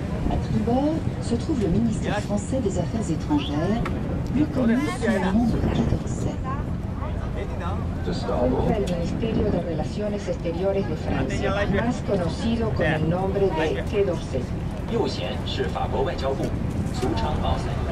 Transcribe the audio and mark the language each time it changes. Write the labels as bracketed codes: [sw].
[fr] À tribord se trouve le ministère français des Affaires étrangères, plus connu sous le nom de Quai d'Orsay. [es] Ocupa el Ministerio de Relaciones Exteriores de Francia, más conocido con el nombre de Quai d'Orsay. [zh] 右舷是法国外交部，俗称奥赛。